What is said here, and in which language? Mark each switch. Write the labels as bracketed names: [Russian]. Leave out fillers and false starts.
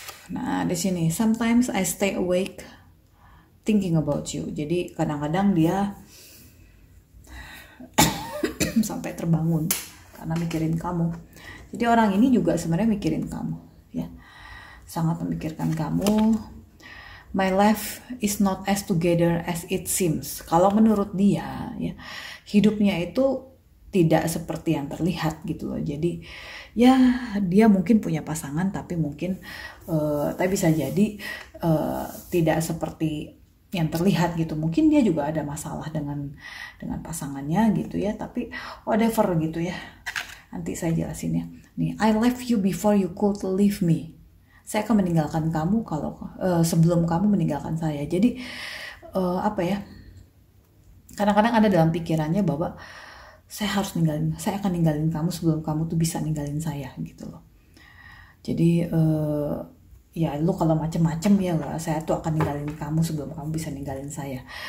[Indonesian] Nah, di sini [English] sometimes I stay awake thinking about you. [Indonesian] Jadi kadang-kadang dia sampai terbangun karena mikirin kamu. Jadi orang ini juga sebenarnya mikirin kamu, ya. Sangat memikirkan kamu. [English] My life is not as together as it seems. [Indonesian] Kalau menurut dia, ya, hidupnya itu tidak seperti yang terlihat gitu loh. Jadi ya dia mungkin punya pasangan tapi mungkin tapi bisa jadi tidak seperti yang terlihat gitu. Mungkin dia juga ada masalah dengan pasangannya gitu ya, tapi whatever gitu ya. Nanti saya jelasin ya. [English] Nih, I left you before you could leave me. [Indonesian] Saya akan meninggalkan kamu kalau sebelum kamu meninggalkan saya. Jadi apa ya? Kadang-kadang ada dalam pikirannya bahwa saya akan ninggalin kamu sebelum kamu tuh bisa ninggalin saya gitu loh. Jadi ya lu kalau macem-macem ya lah, saya tuh akan ninggalin kamu sebelum kamu bisa ninggalin saya.